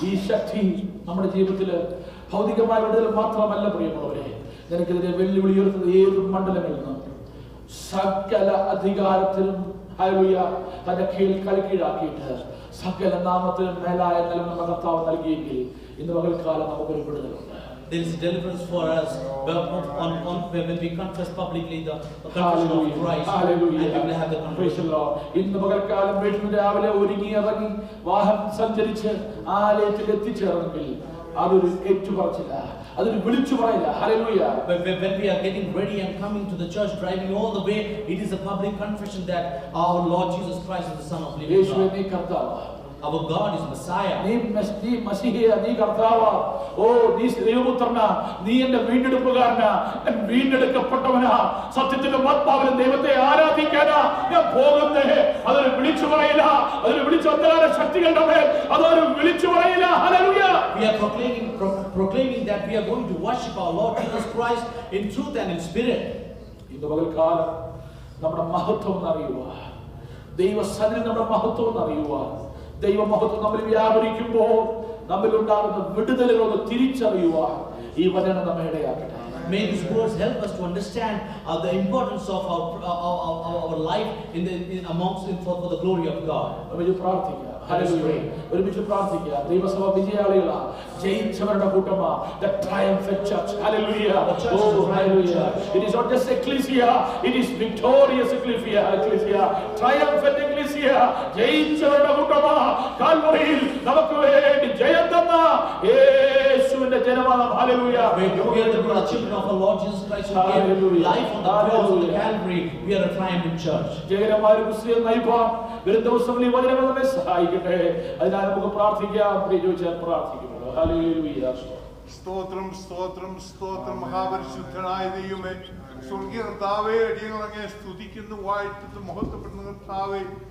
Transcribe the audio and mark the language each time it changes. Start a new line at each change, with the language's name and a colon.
Malayalam: ഈ ശക്തി നമ്മുടെ ജീവിതത്തിൽ ഭൗതികമായ വിടുതൽ മാത്രമല്ല പ്രിയമുള്ളവരെ, നിനക്കെതിരെ വെല്ലുവിളി ഉയർത്തുന്ന ഏത് മണ്ഡലങ്ങളിൽ നിന്നും സകല അധികാരത്തിലും ഹല്ലേലൂയ തന്റെ കീഴിലാക്കിയിട്ട് സകല നാമത്തിലും മേലായ നിലം നമ്മുടെ കർത്താവ് നൽകിയെങ്കിൽ ഇന്ന് പകൽക്കാലം നമുക്കൊരു വിടുതലുണ്ട്.
English: There is deliverance for us when we confess publicly the confession of Christ, and we will have the conversion.
Malayalam: ഇന്ന് പകൽക്കാലം വീട്ടിൽ രാവിലെ ഒരുങ്ങി ഇറങ്ങി വാഹനം സഞ്ചരിച്ച് ആലയത്തിൽ എത്തിച്ചേർന്നെങ്കിൽ അതൊരു ഏറ്റുപറച്ചില്ല, അതൊരു വിളിച്ചു പറയില്ല.
English: Hallelujah. When we are getting ready and coming to the church, driving all the way, it is a public confession that our Lord Jesus Christ is the Son of living God. Our God is Messiah.
Malayalam: നീ മശീഹ, നീ കർത്താവാ. ഓ, നീ ദൈവപുത്രനാ, നീ എന്റെ വീണ്ടെടുപ്പുകാരനാ, ഞാൻ വീണ്ടെടുക്കപ്പെട്ടവനാ, സത്യത്തിന്റെ ആത്മാവിലും ദൈവത്തെ ആരാധിക്കാനാ ഞാൻ പോകുന്നേ. അതൊരു വിളിച്ചു പറയില്ല, അതൊരു വിളിച്ചു അന്ധകാര ശക്തികളുടെ മേൽ അതൊരു വിളിച്ചു പറയില്ല.
English: Hallelujah. We are proclaiming that we are going to worship our Lord Jesus Christ in truth and in spirit.
Malayalam: ഇന്ന് പകൽക്കാലം നമ്മുടെ മഹത്വം അറിയുക, ദൈവസന്നിധി നമ്മുടെ മഹത്വം അറിയുക. ദൈവമഹത്വം നമ്മൾ വ്യാപരിക്കുമ്പോൾ നമ്മിലുണ്ടാകുന്ന വിടുതലുകളൊന്ന് തിരിച്ചറിയുവാൻ ഈ വചനം നമ്മെ ഇടയാക്കട്ടെ.
English: May these words help us to understand the importance of our life for the glory of God.
Malayalam: പ്രാർത്ഥിക്കുക. ഒരുമിച്ച് പ്രാർത്ഥിക്കുക. ദൈവസഭ വിജയാളികളാ, ജയിച്ചവരുടെ കൂട്ടമാ.
English: The triumphant church. Hallelujah. Oh, hallelujah. It is not just ecclesia, it is victorious ecclesia. Triumphant ecclesia.
Malayalam: ജയിച്ചവരുടെ കൂട്ടമാ. കാൽവറിയിൽ നമുക്ക് വേണ്ടി ജയം തന്ന യേശുവിന്റെ ജനമാണ്.
English: Hallelujah. We are the children of our Lord Jesus Christ who gave life on the cross of the Calvary. We are a triumphant church.
Malayalam: ജയകരമായ ക്രിസ്തീയ നയിപ്പാൻ വരും ദിവസങ്ങളിൽ ഈ വചനങ്ങൾ നമ്മെ സഹായിക്കട്ടെ. അതിനാൽ നമുക്ക് പ്രാർത്ഥിക്കാം. പ്രാർത്ഥിക്കുന്നു. ഹല്ലേലൂയ. സ്തോത്രം സ്തോത്രം സ്തോത്രം. മഹാപരിശുദ്ധനായ ദൈവമേ, സ്വർഗീയ കർത്താവേ, അടിയങ്ങൾ അങ്ങേ സ്തുതിക്കുന്നു, വാഴ്ത്തുന്നു, മഹത്വപ്പെടുന്ന കർത്താവേ.